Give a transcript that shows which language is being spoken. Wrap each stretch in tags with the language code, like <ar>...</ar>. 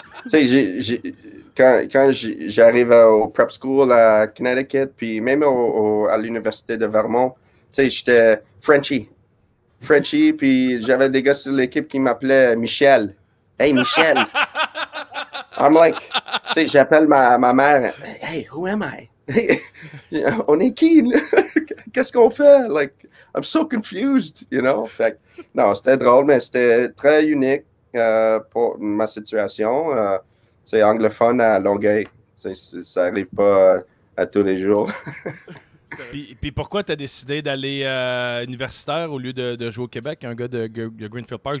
<fr>Tu sais, quand j'arrive au prep school à Connecticut, puis même à l'université de Vermont, sais, j'étais Frenchie. Puis j'avais des gars sur l'équipe qui m'appelaient Michel.</fr> <en>Hey, Michel! I'm like,</en> <fr>tu sais, j'appelle ma mère.</fr> <en>Hey, who am I?</en> <fr>On est qui? Qu'est-ce qu'on fait?</fr> <en>Like, I'm so confused, you know?</en> <fr>Fait que, non, c'était drôle, mais c'était très unique pour ma situation. C'est anglophone à Longueuil. Ça n'arrive pas à tous les jours. Puis pourquoi tu as décidé d'aller universitaire au lieu de jouer au Québec, un gars de Greenfield Park?</fr>